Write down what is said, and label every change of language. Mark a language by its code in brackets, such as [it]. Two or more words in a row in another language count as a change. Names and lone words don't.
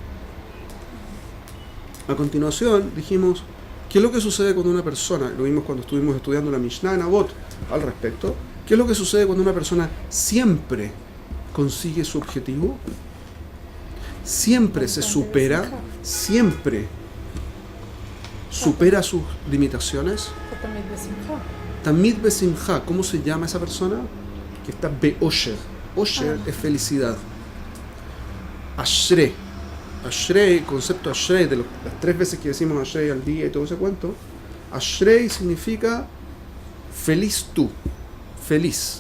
[es] A continuación dijimos, ¿qué es lo que sucede cuando una persona, lo vimos cuando estuvimos estudiando la Mishnah en Avot al respecto, qué es lo que sucede cuando una persona siempre consigue su objetivo? Siempre se supera, siempre supera sus limitaciones. [he] תמיד בשמחה, [es] ¿cómo se llama esa persona? Que está be'osher. Osher es felicidad. Ashrei. Ashrei, el concepto Ashrei, de las 3 veces que decimos Ashrei al día y todo ese cuento, Ashrei significa feliz tú, feliz.